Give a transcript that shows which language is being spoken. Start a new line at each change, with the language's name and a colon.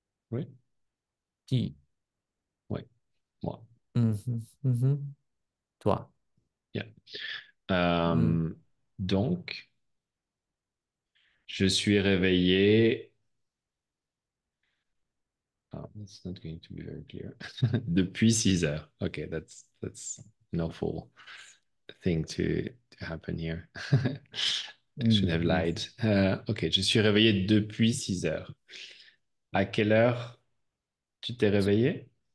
French: Oui, Qui? oui, moi. Mhm, mhm. Toi.
English: Yeah. Mm.
French: Euh, donc, je suis réveillé.
English: Oh, that's not going to be very clear.
French: Depuis 6 heures.
English: Okay, that's an awful thing to happen here. I should have
French: Oui.
English: lied.
French: Ok, je suis réveillé depuis 6 heures. À quelle heure tu t'es réveillé?